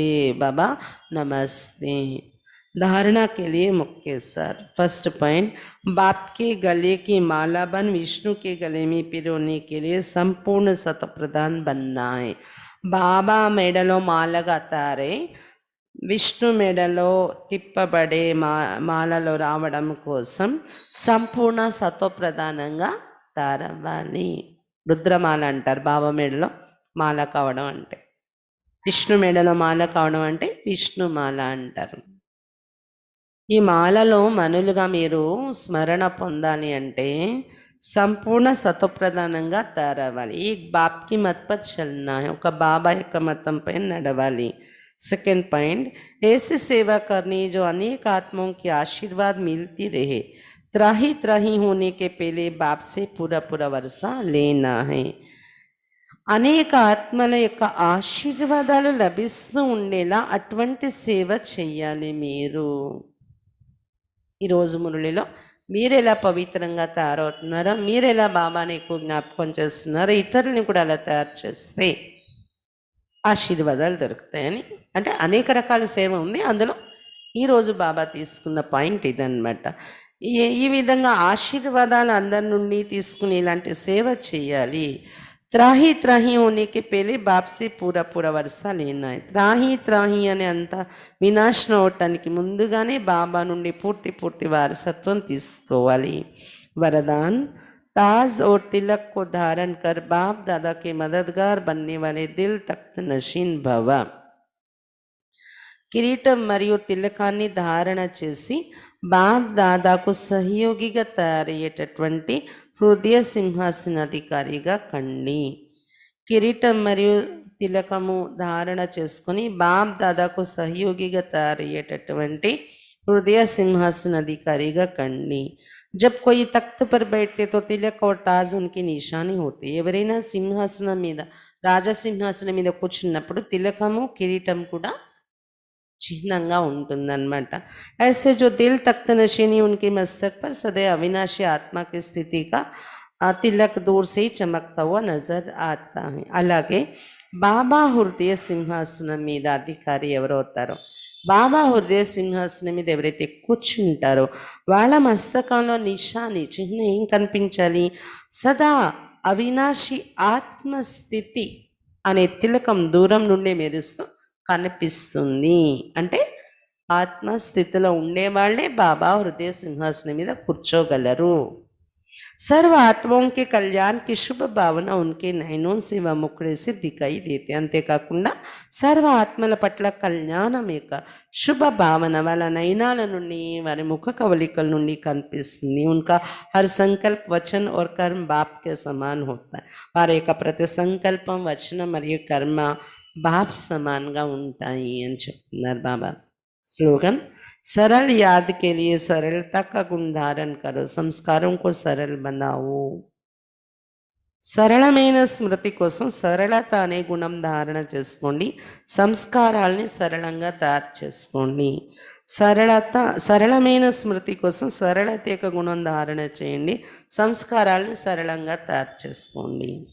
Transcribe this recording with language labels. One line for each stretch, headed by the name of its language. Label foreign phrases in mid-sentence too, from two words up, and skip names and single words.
Hindi: बाबा नमस्ते. धारणा के लिए मुख्य सर.
English: First point,
Hindi: बाप के गले की माला बन विष्णु के गले में पिरोने के लिए संपूर्ण सतप्रधान बनना है.
Telugu: बाबा మెడలో మాలగా తారే విష్ణు మెడలో తిప్పబడే మాలలో రావడం కోసం సంపూర్ణ సతోప్రధానంగా తారవ్వాలి. రుద్రమాల అంటారు బాబా మెడలో మాల కావడం అంటే. విష్ణు మెడలో మాల కావడం అంటే విష్ణుమాల అంటారు. ఈ మాలలో మనులుగా మీరు స్మరణ పొందాలి అంటే సంపూర్ణ సతోప్రధానంగా తయారవ్వాలి.
Hindi: ई बाप की मत पर चलना है,
Telugu: ఒక బాబా యొక్క మతంపై నడవాలి.
English: Second point,
Hindi: ऐसी सेवा करनी जो अनेक आत्माओं की आशीर्वाद मिलती रहे. त्राही त्राही होने के पहले बाप से पूरा पूरा वर्षा लेना है.
Telugu: అనేక ఆత్మల యొక్క ఆశీర్వాదాలు లభిస్తూ ఉండేలా అటువంటి సేవ చెయ్యాలి మీరు. ఈరోజు మురళిలో మీరు ఎలా పవిత్రంగా తయారవుతున్నారో, మీరు ఎలా బాబాని ఎక్కువ జ్ఞాపకం చేస్తున్నారో, ఇతరులని కూడా అలా తయారు చేస్తే ఆశీర్వాదాలు దొరుకుతాయని. అంటే అనేక రకాల సేవ ఉంది, అందులో ఈరోజు బాబా తీసుకున్న పాయింట్ ఇదన్నమాట. ఈ విధంగా ఆశీర్వాదాలు అందరి నుండి తీసుకుని ఇలాంటి సేవ చేయాలి.
Hindi: त्राही त्राही होने के पहले बाप से पूरा पूरा वर्षा लेना है.
Telugu: త్రాహి త్రాహి అనే అంత వినాశనం అవటానికి ముందుగానే బాబా నుండి పూర్తి వారసత్వం తీసుకోవాలి.
Hindi: వరదాన్, ताज और तिलक को धारण कर बाप दादा के मददगार बनने वाले दिल तख्त नशीन भव.
Telugu: కిరీటం మరియు తిలకాన్ని ధారణ చేసి బాప్ దాదాకు సహయోగిగా తయారయ్యేటటువంటి హృదయ సింహాసనాధికారిగా కండి. కిరీటం మరియు తిలకము ధారణ చేసుకొని బాప్ దాదాకు సహయోగిగా తయారయ్యేటటువంటి హృదయ సింహాసనాధికారిగా కండి.
Hindi: जब कोई तख्त पर बैठते तो तिलक और ताज उनकी निशानी होती.
Telugu: ఎవరైనా సింహాసనం మీద, రాజసింహాసనం మీద కూర్చున్నప్పుడు తిలకము కిరీటం కూడా చిహ్నంగా ఉంటుందన్నమాట.
Hindi: ऐसे जो दिल तख्त नशीनी उनके मस्तक पर सदैव अविनाशी आत्मा की स्थिति का तिलक दूर से ही चमकता हुआ नजर आता है.
Telugu: అలాగే బాబా హృదయ సింహాసనం మీద అధికారి ఎవరవుతారో, బాబా హృదయ సింహాసనం మీద ఎవరైతే కూర్చుంటారో వాళ్ళ మస్తకంలో నిశాని చిహ్నం ఏం కనిపించాలి? సదా అవినాశి ఆత్మస్థితి అనే తిలకం దూరం నుండి మెరుస్తూ కనిపిస్తుంది. అంటే ఆత్మస్థితిలో ఉండేవాళ్లే బాబా హృదయ సింహాసనం మీద కూర్చోగలరు.
Hindi: सर्व आत्माओं के कल्याण की शुभ भावना उनके नयनों से व मुखड़े से दिखाई देते.
Telugu: అంతేకాకుండా సర్వ ఆత్మల పట్ల కళ్యాణం యొక్క శుభ భావన వాళ్ళ నయనాల నుండి, వారి ముఖ కవలికల నుండి కనిపిస్తుంది.
Hindi: उनका हर संकल्प वचन और कर्म बाप के समान होता है.
Telugu: వారి యొక్క ప్రతి సంకల్పం, వచనం మరియు కర్మ బాప్ సమానంగా ఉంటాయి అని చెప్తున్నారు బాబా.
Hindi: स्लोगन, सरल याद के लिए सरलता का गुण धारण करो, संस्कारों को सरल बनाओ.
Telugu: సరళమైన స్మృతి కోసం సరళత అనే గుణం ధారణ చేసుకోండి, సంస్కారాల్ని సరళంగా తయారు చేసుకోండి. సరళమైన స్మృతి కోసం సరళత యొక్క గుణం ధారణ చేయండి, సంస్కారాల్ని సరళంగా తయారు చేసుకోండి.